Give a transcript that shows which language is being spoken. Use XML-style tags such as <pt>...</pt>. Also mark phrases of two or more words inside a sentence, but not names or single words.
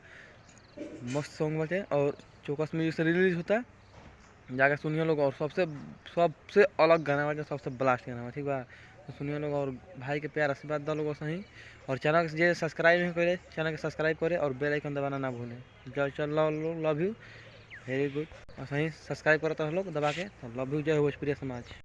<bho>मस्त सॉन्ग बटे और चौकस म्यूजिक से रिलीज होता, जाके सुनिए लोग। और सबसे सबसे अलग गाना बटे, सबसे ब्लास्ट गाना बा, ठीक बा। तो सुनिए लोग और भाई के प्यार आशीर्वाद दो लोगों सही। और चैनल के सब्सक्राइब नहीं करे, चैनल के सब्सक्राइब करे और</bho> <en>bell icon</en> <bho>दबाना ना भूलें।</bho> <en>चल love you, very good.</en> <bho>और सही सब्सक्राइब करता है लोग दबा के। तो</bho> <en>love you,</en> <bho>जय हो भोजपुरी समाज।</bho>